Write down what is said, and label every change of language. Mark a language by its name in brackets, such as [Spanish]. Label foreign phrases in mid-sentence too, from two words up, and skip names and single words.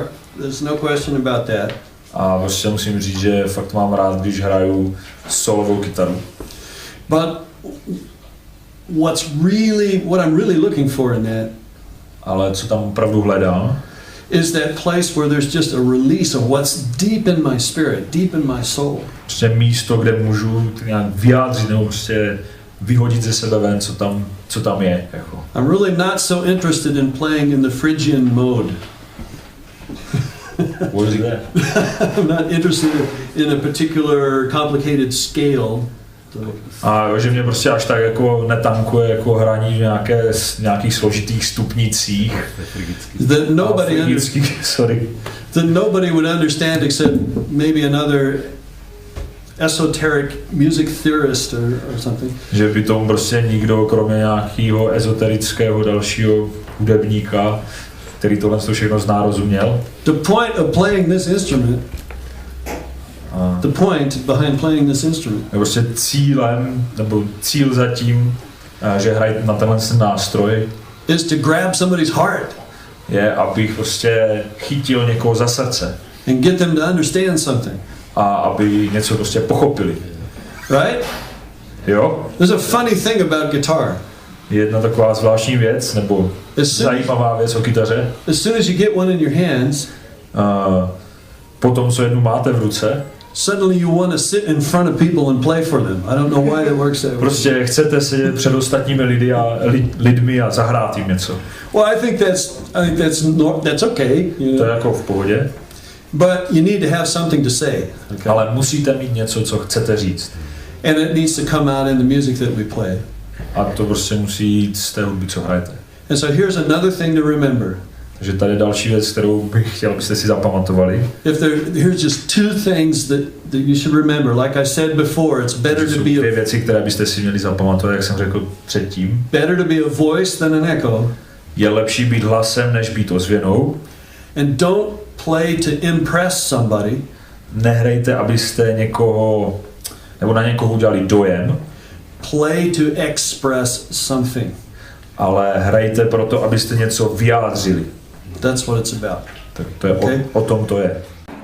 [English] There's no question about that. [Czech] A prostě musím říct, že fakt mám rád, když hraju solovou kytaru. [English] But what I'm really looking for in that, [Czech] ale co tam opravdu hledám, [English] is that place where there's just a release of what's deep in my spirit, deep in my soul. [Czech] Prostě místo, kde můžu nějak vyjádřit nebo prostě vyhodit ze sebe ven, co tam je. Jako. [English] I'm really not so interested in playing in the Phrygian mode. What is that? I'm not interested in a particular complicated scale. [Czech] A že mě prostě až tak jako netankuje jako hraní v nějakých složitých stupnicích. [English] That nobody would understand except maybe another esoteric music theorist or something. [Czech] Že by tomu prostě nikdo, kromě nějakého ezoterického dalšího hudebníka, který tohle všechno zná, rozuměl. [English] The point of playing this instrument, the point behind playing this instrument, [Czech] prostě cíl za tím, že hrají na tenhle nástroj, [English] is to grab somebody's heart. [Czech] Je, abych prostě chytil někoho za srdce. [English] And get them to understand something. [Czech] A aby něco prostě pochopili. [English] Right? [Czech] Jo? [English] There's a funny thing about guitar. [Czech] Jedna taková zvláštní věc, nebo zajímavá věc o kytaře. [English] As soon as you get one in your hands, [Czech] potom, co jednu máte v ruce, [English] suddenly you want to sit in front of people and play for them. I don't know why that works that way. [Czech] Prostě chcete sedět před ostatními lidmi a zahrát jim něco. [English] Well, I think that's okay. You know? [Czech] To je jako v pohodě. [English] But you need to have something to say. Okay. [Czech] Ale musíte mít něco, co chcete říct. [English] And it needs to come out in the music that we play. [Czech] A to prostě musí jít z té hudby, co hrajete. [English] And so here's another thing to remember. [Czech] Takže tady je další věc, kterou bych chtěl, abyste si zapamatovali. [English] Here's just two things that you should remember. Like I said before, it's better to be [Czech] dvě věci, které byste si měli zapamatovat, jak jsem řekl předtím. [English] Better to be a voice than an echo. [Czech] Je lepší být hlasem, než být ozvěnou. [English] And don't play to impress somebody. [Czech] Nehrajte, abyste někoho nebo na někoho udělali dojem. [English] Play to express something. [Czech] Ale hrajte proto, abyste něco vyjádřili. [English] That's what it's about. [Czech] Tak to je okay. O tom to je.